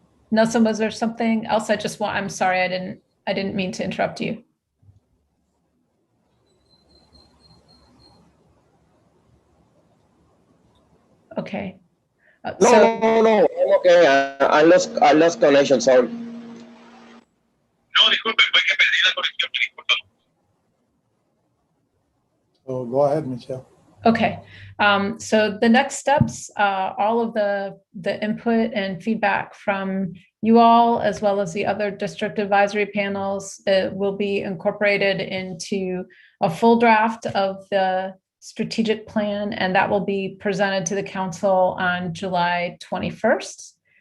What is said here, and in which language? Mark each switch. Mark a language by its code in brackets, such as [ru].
[en] Nelson, was there something else? I'm sorry, I didn't mean to interrupt you. Okay. No, I'm okay. I lost connection, sorry. [es] No, disculpe, fue que perdí la conexión, por favor. [en] go ahead, Michelle. Okay, so the next steps, all of the input and feedback from you all, as well as the other district advisory panels, will be incorporated into a full draft of the strategic plan, and that will be presented to the council on July 21st.